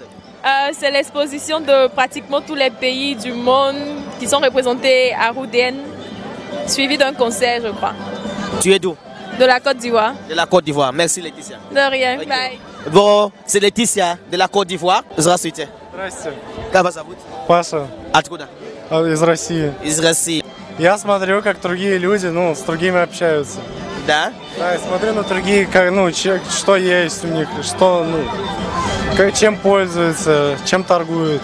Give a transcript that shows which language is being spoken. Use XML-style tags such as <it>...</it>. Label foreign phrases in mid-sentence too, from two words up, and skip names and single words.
<fr>C'est l'exposition de pratiquement tous les pays du monde qui sont représentés à Roudène, suivi d'un concert, je crois. Tu es d'où? De la Côte d'Ivoire. De la Côte d'Ivoire. Merci Laetitia. De rien. Okay. Bye. Bon, c'est Laetitia de la Côte d'Ivoire.</fr> <ru>Здравствуйте. Здрасте. Как вас зовут? Паша. Откуда? Из России. Из России. Я смотрю, как другие люди, с другими общаются. Да? Да, я смотрю на другие, что есть у них, чем пользуются, чем торгуют.</ru>